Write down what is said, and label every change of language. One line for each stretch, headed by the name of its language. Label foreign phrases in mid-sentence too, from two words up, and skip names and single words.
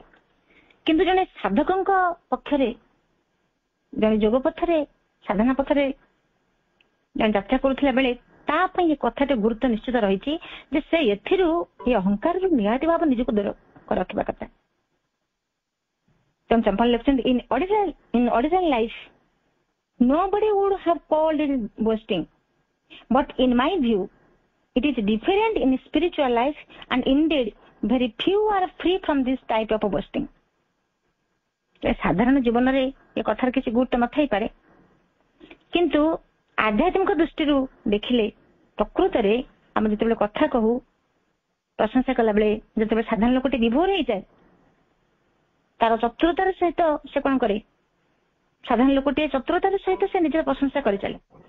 Odia: କିନ୍ତୁ ଜଣେ ସାଧକଙ୍କ ପକ୍ଷରେ, ଜଣେ ଯୋଗ ପଥରେ, ସାଧନା ପଥରେ ଜଣେ ଯାତ୍ରା କରୁଥିଲା ବେଳେ ତା ପାଇଁ ଏ କଥାଟି ଗୁରୁତ୍ୱ ନିଶ୍ଚିତ ରହିଛି ଯେ ସେ ଏଥିରୁ ଏ ଅହଙ୍କାରରୁ ନିହାତି ଭାବେ ନିଜକୁ ଦୂର ରଖିବା କଥା। ତେଣୁ ଚମ୍ପଲାଲ ଲେଖୁଛନ୍ତି
English: in ordinary life nobody would have called it boasting, but in my view it is different in spiritual life and indeed very few are free from this type of boasting।
Odia: ସାଧାରଣ ଜୀବନରେ ଏ କଥାର କିଛି ଗୁରୁତ୍ୱ ନଥାଇପାରେ, କିନ୍ତୁ ଆଧ୍ୟାତ୍ମିକ ଦୃଷ୍ଟିରୁ ଦେଖିଲେ ପ୍ରକୃତରେ ଆମେ ଯେତେବେଳେ କଥା କହୁ, ପ୍ରଶଂସା କଲା ବେଳେ ଯେତେବେଳେ ସାଧାରଣ ଲୋକଟି ବିଭୋର ହେଇଯାଏ, ତାର ଚତୁରତାର ସହିତ ସେ କଣ କରେ, ସାଧାରଣ ଲୋକଟିଏ ଚତୁରତାର ସହିତ ସେ ନିଜର ପ୍ରଶଂସା କରିଚାଲେ।